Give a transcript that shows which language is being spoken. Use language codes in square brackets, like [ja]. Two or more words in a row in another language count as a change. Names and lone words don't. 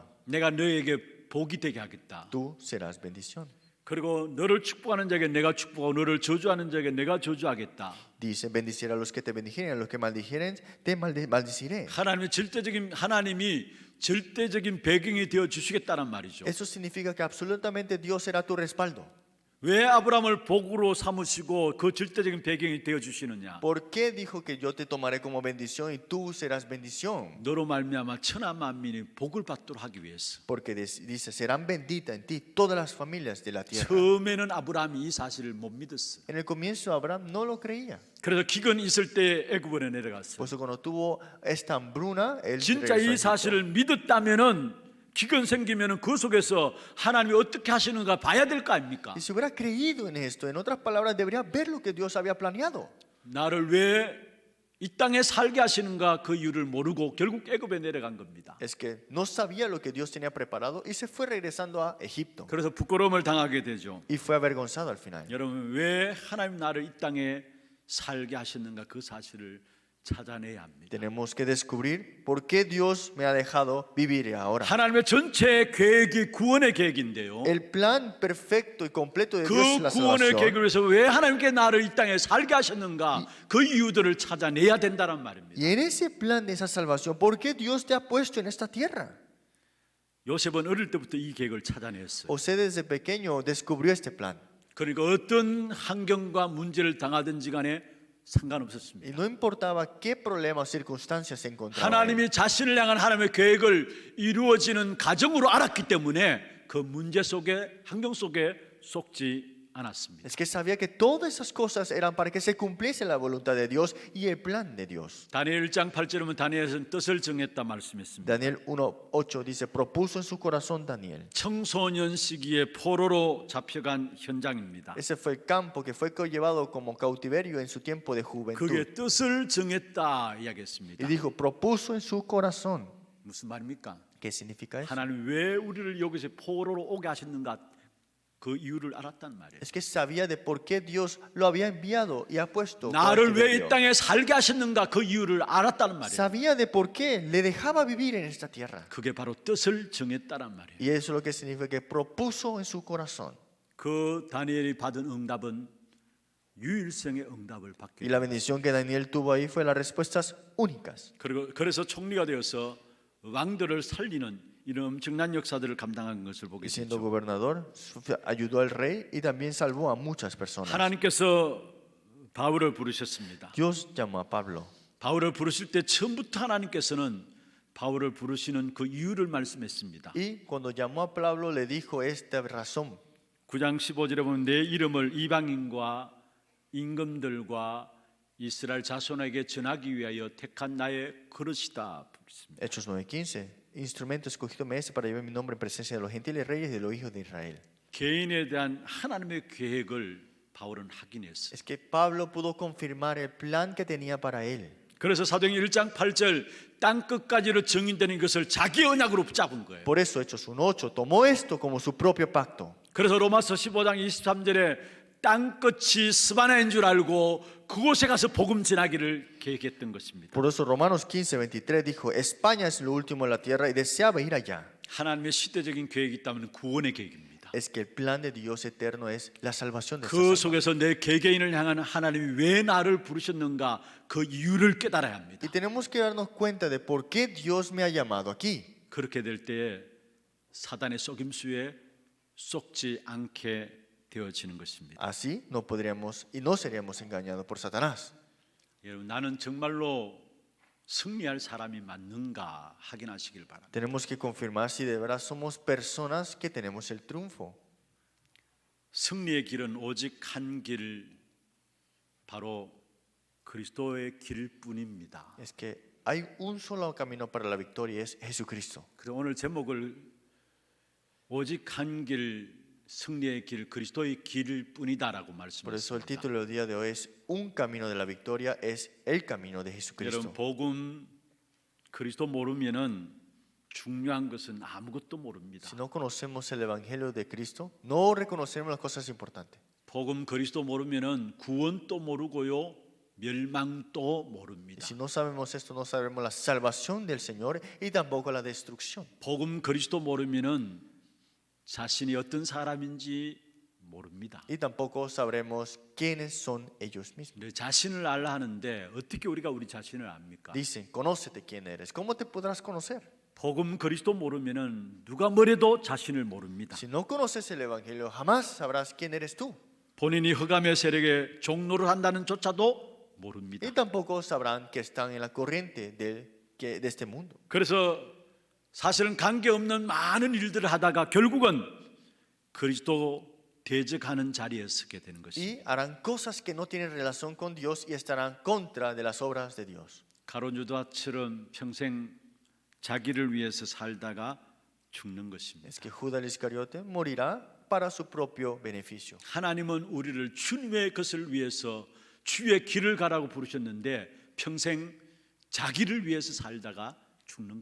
[ko] 내가 너에게 복이 되게 하겠다. [es] Tú serás bendición. [ko] 그리고 너를 축복하는 자에게 내가 축복하고 너를 저주하는 자에게 내가 저주하겠다. [es] Dice, bendiciré a los que te bendijeren, a los que maldijeren, te maldeciré. [ko] 하나님이 절대적인 배경이 되어 주시겠다는 말이죠. [es] Eso significa que absolutamente Dios será tu respaldo. [ko] 왜 아브라함을 복으로 삼으시고 그 절대적인 배경이 되어 주시느냐? [es] ¿Por qué dijo que yo te tomaré como bendición y tú serás bendición? [ko] 너로 말미암아 천하 만민이 복을 받도록 하기 위해서. [es] Porque dice, serán benditas en ti todas las familias de la tierra. [ko] 처음에는 아브라함이 이 사실을 못 믿었어요. [es] En el comienzo Abraham no lo creía. [ko] 그래서 기근이 있을 때 애굽에 내려갔어요. [es] Por eso cuando tuvo esta hambruna, él [ko] 진짜 [es] regresó a [ko] 이 [es] Egipto. [ko] 사실을 믿었다면은 기근 생기면은 그 속에서 하나님이 어떻게 하시는가 봐야 될 거 아닙니까? [es] Y si hubiera creído en esto, en otras palabras, debería ver lo que Dios había planeado. [ko] 나를 왜 이 땅에 살게 하시는가 그 이유를 모르고 결국 애굽에 내려간 겁니다. [es] Es que no sabía lo que Dios tenía preparado y se fue regresando a Egipto. [ko] 그래서 부끄러움을 당하게 되죠. [es] Y fue avergonzado al final. [ko] 여러분 왜 하나님 나를 이 땅에 살게 하셨는가 그 사실을 찾아내야 합니다. [es] Tenemos que descubrir por qué Dios me ha dejado vivir ahora. [ko] 하나님의 전체 계획이 구원의 계획인데요. [es] El plan perfecto y completo de Dios es [ko] 그 [es] la [ko] 구원의 [es] salvación. [ko] 계획을 위해서 왜 하나님께 나를 이 땅에 살게 하셨는가 그 이유들을 찾아내야 된다는 말입니다. [es] Y en ese plan de esa salvación, ¿por qué Dios te ha puesto en esta tierra? [ko] 요셉은 어릴 때부터 이 계획을 찾아냈어요. [es] José desde pequeño descubrió este plan. [ko] 그러니까 어떤 환경과 문제를 당하든지 간에 상관없었습니다. [es] Y no importaba qué problema o circunstancias se encontraba. [ko] 하나님이 자신을 향한 하나님의 계획을 이루어지는 가정으로 알았기 때문에 그 문제 속에 환경 속에 속지 않았습니다. [es] Es que sabía que todas esas cosas eran para que se cumpliese la voluntad de Dios y el plan de Dios. [ko] 다니엘 1장 8절에 보면 다니엘은 뜻을 정했다 말씀했습니다. [es] Daniel 1:8 dice, propuso en su corazón Daniel. [ko] 청소년 시기에 포로로 잡혀간 현장입니다. [es] Ese fue el campo que fue llevado como cautiverio en su tiempo de juventud. [ko] 그게 뜻을 정했다 이야기했습니다. [es] Y dijo, propuso en su corazón. [ko] 무슨 말입니까? [es] ¿Qué significa eso? [ko] 하나님 왜 우리를 여기서 포로로 오게 하셨는가 그 이유를 알았단 말이에요. [es] Es que sabía de por qué Dios lo había enviado y ha puesto [ko] 나를 왜 이 [es] cautiverio. [ko] 땅에 살게 하셨는가 그 이유를 알았다는 말이에요. [es] Sabía de por qué le dejaba vivir en esta tierra. [ko] 그게 바로 뜻을 정했다란 말이에요. [es] Y eso es lo que significa que propuso en su corazón. [ko] 그 다니엘이 받은 응답은 유일성의 응답을 받게 [es] Y la bendición que Daniel tuvo ahí fue las respuestas únicas. [ko] 그리고 그래서 총리가 되어서 왕들을 살리는 이런 엄청난 역사들을 감당한 것을 보게 [es] Y siendo [ko] 되죠. [es] gobernador, ayudó al rey y también salvó a muchas personas. [ko] 하나님께서 바울을 부르셨습니다. [es] Dios llamó a Pablo. [ko] 바울을 부르실 때 처음부터 하나님께서는 바울을 부르시는 그 이유를 말씀했습니다. [es] Y cuando llamó a Pablo le dijo esta razón. [ko] 9장 15절에 보면 내 이름을 이방인과 임금들과 이스라엘 자손에게 전하기 위하여 택한 나의 그릇이다. [es] Hechos 9:15. Instrumento escogido me es para llevar mi nombre en presencia de los gentiles reyes y de los hijos de Israel. [ko] 개인에 대한 하나님의 계획을 바울은 확인했어요. [es] Es que Pablo pudo confirmar el plan que tenía para él. [ko] 그래서 사도행전 1장 8절 땅 끝까지로 증인되는 것을 자기 언약으로 붙잡은 거예요. [es] Por eso Hechos 1:8 tomó esto como su propio pacto. [ko] 그래서 로마서 15장 23절에 땅 끝이 스바나인 줄 알고 그곳에 가서 복음 전하기를 계획했던 것입니다. [es] Por eso Romanos 15:23 dijo, España es lo último en la tierra y deseaba ir allá. [ko] 하나님의 시대적인 계획이 있다면 구원의 계획입니다. [es] Es que el plan de Dios eterno es la salvación de esta [ko] 그 [es] almas. [ko] 속에서 내 개개인을 향한 하나님이 왜 나를 부르셨는가 그 이유를 깨달아야 합니다. [es] Y tenemos que darnos cuenta de por qué Dios me ha llamado aquí. [ko] 그렇게 될 때 사단의 속임수에 속지 않게 되어지는 것입니다. [es] Así no podríamos y no seríamos engañados por Satanás. [ko] 여러분, 나는 정말로 승리할 사람이 맞는가 확인하시길 바랍니다. [es] Tenemos que confirmar si de verdad somos personas que tenemos el triunfo. [ko] 승리의 길은 오직 한 길, 바로 그리스도의 길뿐입니다. [es] Es que hay un solo camino para la victoria, es Jesucristo. [ko] 그래서 오늘 제목을 오직 한 길, 승리의 길, 그리스도의 길뿐이다라고 [es] Por eso el [ko] 말씀했습니다. [es] título del día de hoy es Un camino de la victoria, es el camino de Jesucristo. [ko] 여러분, 복음 그리스도 모르면은 중요한 것은 아무것도 모릅니다. [es] Si no conocemos el evangelio de Cristo, no reconocemos las cosas importantes. [ko] 복음 그리스도 모르면은 구원도 모르고요, 멸망도 [es] Y [ko] 모릅니다. [es] si no sabemos esto, no sabemos la salvación del Señor y tampoco la destrucción. [ko] 복음 그리스도 모르면은 자신이 어떤 사람인지 모릅니다. [es] Y tampoco sabremos quiénes son ellos mismos. [ko] 내 자신을 알라 하는데 어떻게 우리가 우리 자신을 압니까? [es] Dicen, conócete quién eres. ¿Cómo te podrás conocer? [ko] 복음 그리스도 모르면은 누가 뭐래도 자신을 모릅니다. [es] Si no conoces el evangelio, jamás sabrás quién eres tú. [ko] 본인이 흑암의 세력에 종로를 한다는 조차도 모릅니다. [es] Y tampoco sabrán que están en la corriente de este mundo. [ko] 그래서 사실은 관계없는 많은 일들을 하다가 결국은 그리스도 대적하는 자리에 서게 되는 것입니다. [es] Y harán cosas que no tienen relación con Dios y estarán contra de las obras de Dios. [ko] 가룟 유다처럼 평생 자기를 위해서 살다가 죽는 것입니다. [es] Es que Judas Iscariote morirá para su propio beneficio. [ko] 하나님은 우리를 주님의 것을 위해서 주의 길을 가라고 부르셨는데 평생 자기를 위해서 살다가 죽는